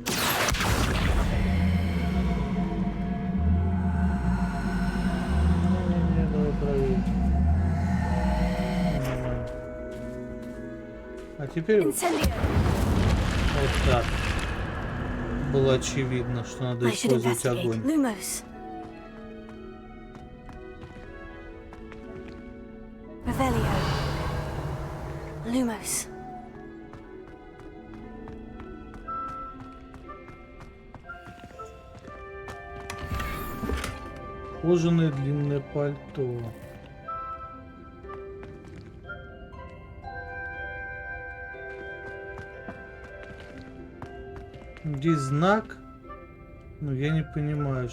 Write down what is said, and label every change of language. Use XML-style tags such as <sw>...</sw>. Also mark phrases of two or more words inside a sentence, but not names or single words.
<ru>Не, давай проверим. А теперь вот так. Было очевидно, что надо использовать огонь.</ru> <la>Lumos. Revelio. Lumos.</la> <ru>Кожаное длинное пальто. Здесь знак, но я не понимаю, что...</ru>